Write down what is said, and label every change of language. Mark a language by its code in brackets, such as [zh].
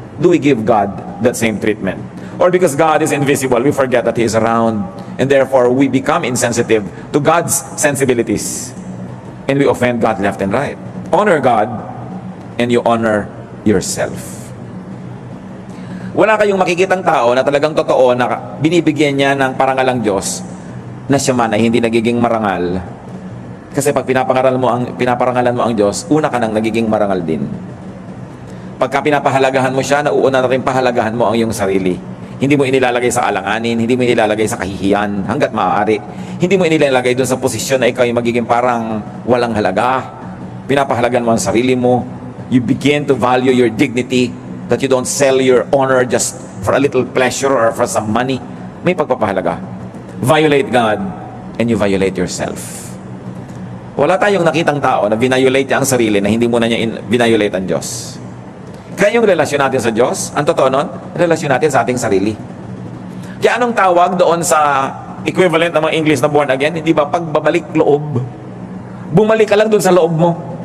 [en] Do we give God that same treatment? Or because God is invisible, we forget that He is around, and therefore we become insensitive to God's sensibilities, and we offend God left and right. Honor God, and you honor yourself. [tl] Wala kayong makikitang tao na talagang totoo na binibigyan niya ng parangal ang Diyos na siya man ay hindi nagiging marangal. Kasi pag pinaparangalan mo ang Diyos, una ka nang nagiging marangal din. Pagka pinapahalagahan mo siya, nauuna na rin pahalagahan mo ang iyong sarili. Hindi mo inilalagay sa alanganin, hindi mo inilalagay sa kahihiyan hanggat maaari. Hindi mo inilalagay doon sa posisyon na ikaw ay magiging parang walang halaga. Pinapahalagan mo ang sarili mo. [en] You begin to value your dignity, that you don't sell your honor just for a little pleasure or for some money. [tl] May pagpapahalaga. [en] Violate God and you violate yourself. [tl] Wala tayong nakitang tao na violate niya ang sarili na hindi mo na niya violate ang Diyos. Kaya yung relasyon natin sa Diyos, ang totoo nun, relasyon natin sa ating sarili. Kaya anong tawag doon sa equivalent ng mga English na born again? Hindi ba pagbabalik loob? Bumalik ka lang doon sa loob mo.